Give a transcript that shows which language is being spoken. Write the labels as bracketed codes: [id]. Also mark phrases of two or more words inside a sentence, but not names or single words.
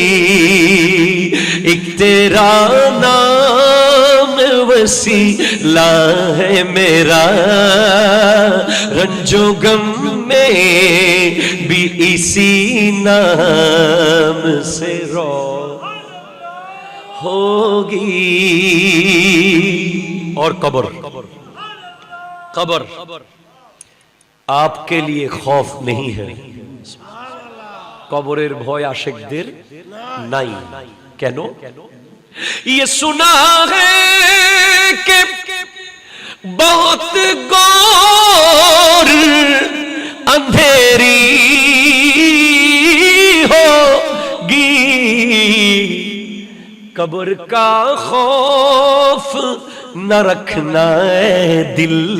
[ur] ایک تیرا نام وسیلہ ہے میرا, رنج و غم میں بھی اسی نام سے ہوگی. اور قبر قبر آپ کے لیے خوف نہیں ہے. [bn] কবরের ভয় আশিকদের নাই. কেন? [ur] یہ سنا ہے کہ بہت گور اندھیری ہوگی, قبر کا خوف نہ رکھنا ہے دل,